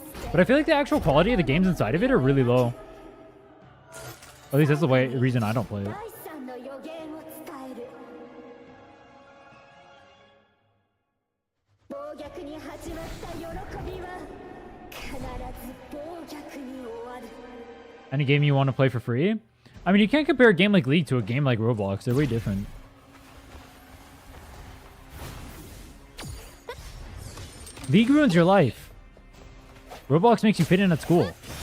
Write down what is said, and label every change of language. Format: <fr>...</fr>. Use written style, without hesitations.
<en>But I feel like the actual quality of the games inside of it are really low. At least that's the reason I don't play it.</en> <ja>第三の予言を伝える暴虐に始まった喜びは必ず暴虐に終わる</ja> <en>Any game you want to play for free? I mean, you can't compare a game like League to a game like Roblox. They're way different. League ruins your life. Roblox makes you fit in at school.</en>